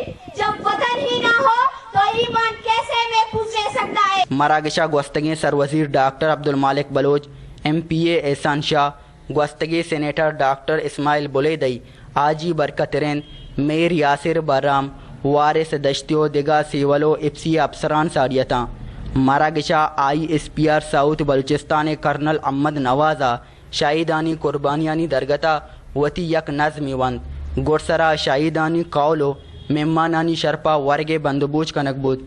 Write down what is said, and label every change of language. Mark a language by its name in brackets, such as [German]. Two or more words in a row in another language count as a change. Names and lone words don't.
[Urdu] جب وطن ہی نہ ہو تو ایمان کیسے محفوظ رہ سکتا ہے. [Baluchi] مراگشا گوستگی سروزیر ڈاکٹر عبدالمالک بلوچ ایم پی اے احسان شاہ گوستگی سینیٹر ڈاکٹر اسماعیل بلیدئی آجی برکترین میر یاسر برام وارث دشتیو دگا سیولو افسی افسران ساریتاں مراگشا آئی ایس پی آر ساؤتھ بلوچستان کرنل احمد نوازا شہیدانی قربانیانی درگتا وتی یک نظمی وند گرسرا شہیدانی قولو مہمانانی شرپا ورگے بندبوچ کنک بود.